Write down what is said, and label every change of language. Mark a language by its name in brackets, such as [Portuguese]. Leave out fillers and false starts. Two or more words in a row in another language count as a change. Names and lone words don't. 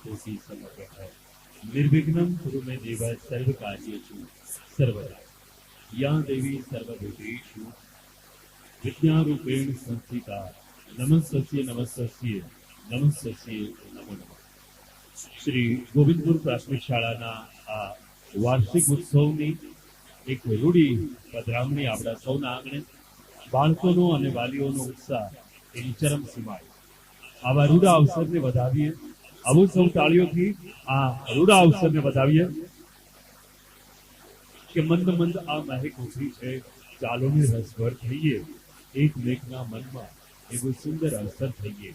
[Sanskrit] भक्ति समर्पण निर्विघ्नं कुरु मे देव सर्वकार्येषु सर्वदा या देवी सर्वभूतेषु विद्यारूपेण संस्थिता नमस्तस्यै नमस्तस्यै नमस्तस्यै नमो नमः। [Gujarati] श्री गोविंदपुर प्राथमिक शाळाના આ વાર્ષિક ઉત્સવની એક રૂડી પધરામણી આપણા સૌના આંગણે બાળકોનો અને વાલીઓનો ઉત્સાહ એની ચરમ સીમાએ આવા રૂડા અવસરને વધાવીએ, આવું સૌ તાળીઓથી આ રૂડા અવસરને વધાવીએ કે મંદ મંદ આ મહેક ઉભરી છે, ચાલોને રસભર થઈએ, એકમેકના મનમાં એવું સુંદર અવસર થઈએ।